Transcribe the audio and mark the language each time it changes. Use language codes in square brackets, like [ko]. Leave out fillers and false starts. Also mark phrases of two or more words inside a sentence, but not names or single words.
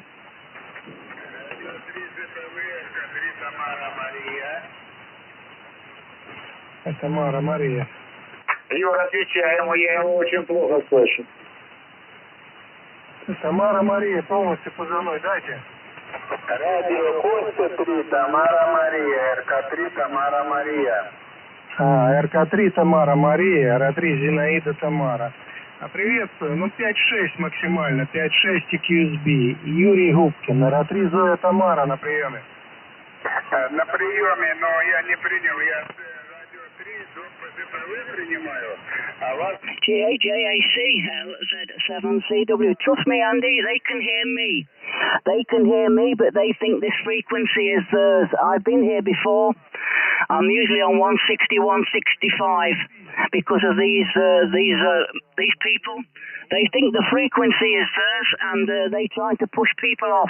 [ru] Радио 3, ЗПВ, РК3, Тамара Мария. Тамара Мария. Юра, отвечай ему, я его очень плохо слышу. Тамара Мария, полностью позывной дайте. Радио Костя 3, Тамара Мария, РК-3, Тамара Мария. РК-3 Тамара Мария, РА-3 Зинаида Тамара. Приветствую, 5-6 максимально, 5-6 QSB. Юрий Губкин, РА-3 Зоя Тамара на приеме. На приеме, но я не принял, я радио 3, ЗПВ принимаю, а вас... [en] GAJAC, LZ7CW. Trust me, Andy, they can hear me. They can hear me, but they think this frequency is theirs. I've been here before. I'm usually on 160, 165 because of these people. They think the frequency is theirs, and they try to push people off.